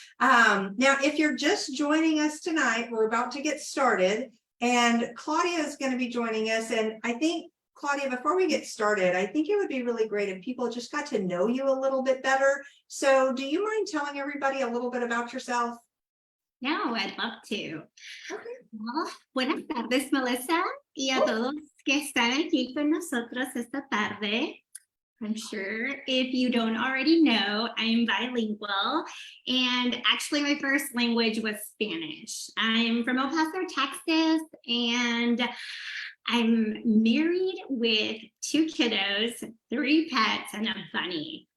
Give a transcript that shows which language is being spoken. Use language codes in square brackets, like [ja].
[en] Now, if you're just joining us tonight, we're about to get started. And Claudia is going to be joining us. And I think, Claudia, before we get started, I think it would be really great if people just got to know you a little bit better. So do you mind telling everybody a little bit about yourself? No, I'd love to. Okay. Well, [es] buenas tardes, Melissa, y a todos que están aquí con nosotros esta tarde. [en] I'm sure if you don't already know, I'm bilingual, and actually my first language was Spanish. I'm from El Paso, Texas, and I'm married with 2 kiddos, 3 pets, and a bunny.